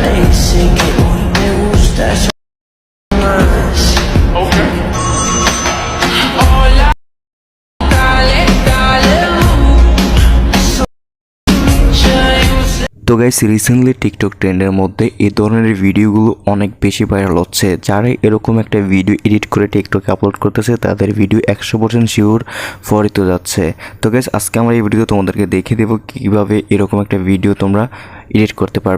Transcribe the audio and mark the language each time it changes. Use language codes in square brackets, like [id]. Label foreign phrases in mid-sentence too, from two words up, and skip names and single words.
[es] Sé que hoy me gustas más. Hola, dale, dale, [bn] তো গাইস রিসেন্টলি টিকটক ট্রেন্ডের মধ্যে এই ধরনের ভিডিওগুলো অনেক বেশি ভাইরাল হচ্ছে। যারা এরকম একটা ভিডিও এডিট করে টিকটকে আপলোড করতেছে তাদের ভিডিও 100% শিওর ফরিত যাচ্ছে। তো গাইস আজকে আমরা এই ভিডিও তোমাদেরকে দেখিয়ে দেবো কীভাবে এরকম একটা ভিডিও তোমরা এডিট করতে পারবে।